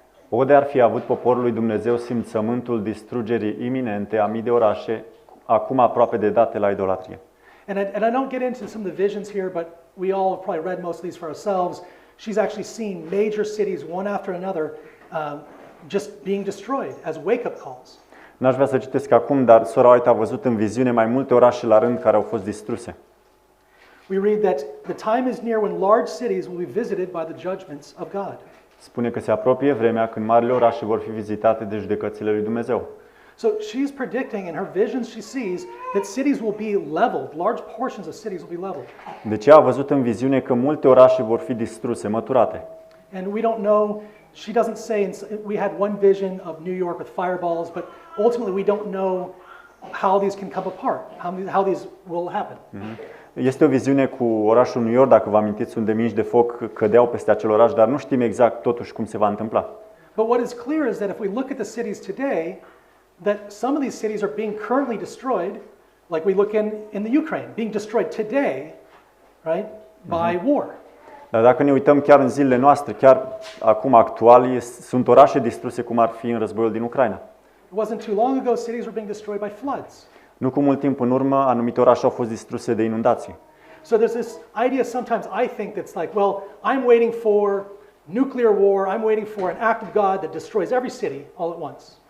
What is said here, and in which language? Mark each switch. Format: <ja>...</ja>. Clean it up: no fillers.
<ro>O de ar fi avut poporul lui Dumnezeu simțământul distrugerii iminente a mii de orașe, acum aproape de date la idolatrie.</ro> <en>And I don't get into some of the visions here, but we all have probably read most of these for ourselves. She's actually seen major cities, one after another, just being destroyed as wake-up calls.</en> <ro>N-aș vrea să citesc acum, dar sora White a văzut în viziune mai multe orașe la rând care au fost distruse.</ro> <en>We read that the time is near when large cities will be visited by the judgments of God.</en> <ro>Spune că se apropie vremea când marile orașe vor fi vizitate de judecățile lui Dumnezeu.</ro> <en>So she's predicting in her visions she sees that cities will be leveled, large portions of cities will be leveled.</en> <ro>Deci ea a văzut în viziune că multe orașe vor fi distruse, măturate.</ro> <en>And we don't know, she doesn't say, we had one vision of New York with fireballs, but ultimately we don't know how these can come apart, how these will happen.</en> <ro>Este o viziune cu orașul New York, dacă vă amintiți, unde mingi de foc cădeau peste acel oraș, dar nu știm exact totuși cum se va întâmpla.</ro> <en>But what is clear is that if we look at the cities today, that some of these cities are being currently destroyed, like we look in the Ukraine, being destroyed today, right, by war.</en> <ro>Dar dacă ne uităm chiar în zilele noastre, chiar acum actual, sunt orașe distruse cum ar fi în războiul din Ucraina.</ro> <en>It wasn't too long ago cities were being destroyed by floods.</en> <ro>Nu cu mult timp în urmă, anumite orașe au fost distruse de inundații.</ro> <en>So there's this idea sometimes I think that's like, well, I'm waiting for nuclear war, I'm waiting for an act of God that destroys every city all at once.</en>